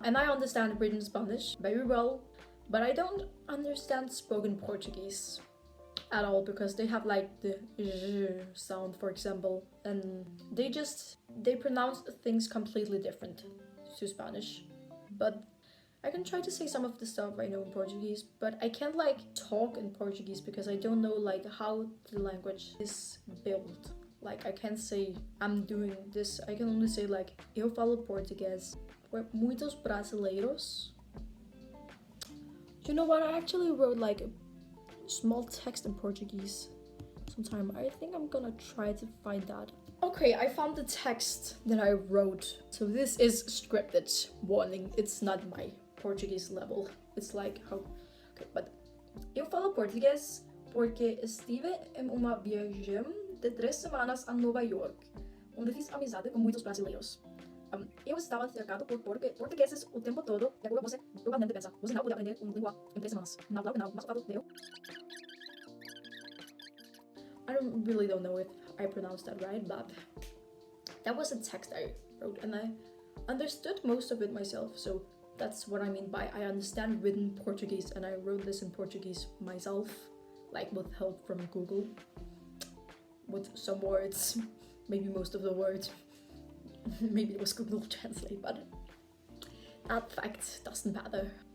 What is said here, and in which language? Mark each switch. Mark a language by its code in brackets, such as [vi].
[en] And I understand written Spanish very well, but I don't understand spoken Portuguese at all, because they have like the j sound, for example, and they pronounce things completely different to Spanish. But I can try to say some of the stuff I know in Portuguese, but I can't like talk in Portuguese because I don't know like how the language is built. Like, I can't say I'm doing this. I can only say like [pt] eu falo português. [en] Where [pt] muitos brasileiros. [en] You know what? I actually wrote like small text in Portuguese sometime. I think I'm gonna try to find that. Okay, I found the text that I wrote. So this is scripted. Warning, it's not my Portuguese level. It's like how... Okay, but... [pt] Eu falo português porque estive em uma viagem de 3 semanas a Nova York, onde fiz amizade com muitos brasileiros. Eu estava cercado por portugueses o tempo todo, e agora você provavelmente pensa, você não pode aprender uma língua em 3 semanas. Não, claro que não, mas claro, eu... [en] I really don't know if I pronounced that right, but that was a text I wrote, and I understood most of it myself, so that's what I mean by I understand written Portuguese, and I wrote this in Portuguese myself, like with help from Google, with some words, maybe most of the words, maybe it was Google Translate, but that fact doesn't matter.